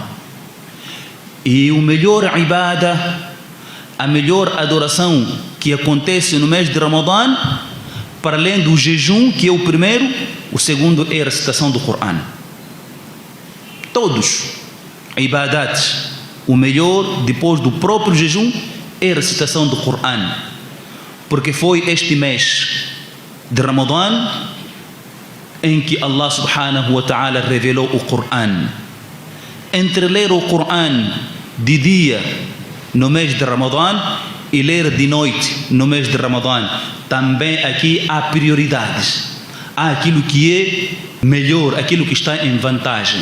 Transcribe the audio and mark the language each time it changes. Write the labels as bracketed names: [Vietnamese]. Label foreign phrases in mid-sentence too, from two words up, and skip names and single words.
[Portuguese] E o melhor ibada, a melhor adoração que acontece no mês de Ramadã, para além do jejum, que é o primeiro, o segundo é a recitação do Coran. Todos ibadat, o melhor depois do próprio jejum é a recitação do Coran, porque foi este mês de Ramadã em que [Arabic] الله سبحانه وتعالى [Portuguese] revelou o Coran. Entre ler o Coran de dia no mês de Ramadã e ler de noite no mês de Ramadã, também aqui há prioridades. Há aquilo que é melhor, aquilo que está em vantagem.